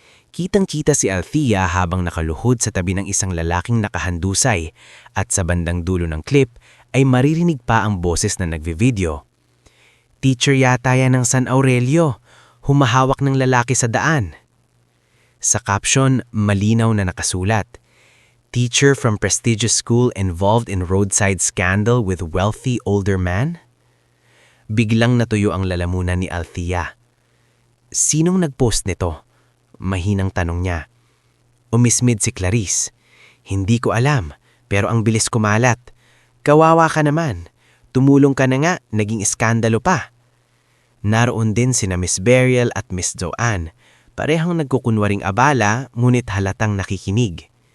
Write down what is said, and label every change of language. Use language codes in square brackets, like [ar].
[tl] Kitang-kita si Althea habang nakaluhod sa tabi ng isang lalaking nakahandusay at sa bandang dulo ng clip ay maririnig pa ang boses na nagvi-video. "Teacher yata yan ng San Aurelio, humahawak ng lalaki sa daan." Sa caption, malinaw na nakasulat, [en] "Teacher from prestigious school involved in roadside scandal with wealthy older man?" [tl] Biglang natuyo ang lalamunan ni Althea. Sinong nag-post nito? Mahinang tanong niya. Umismid si Clarice. "Hindi ko alam, pero ang bilis kumalat. Kawawa ka naman. Tumulong ka na nga, naging iskandalo pa." Naroon din sina Miss Beryl at Miss Joanne, parehang nagkukunwaring abala ngunit halatang nakikinig.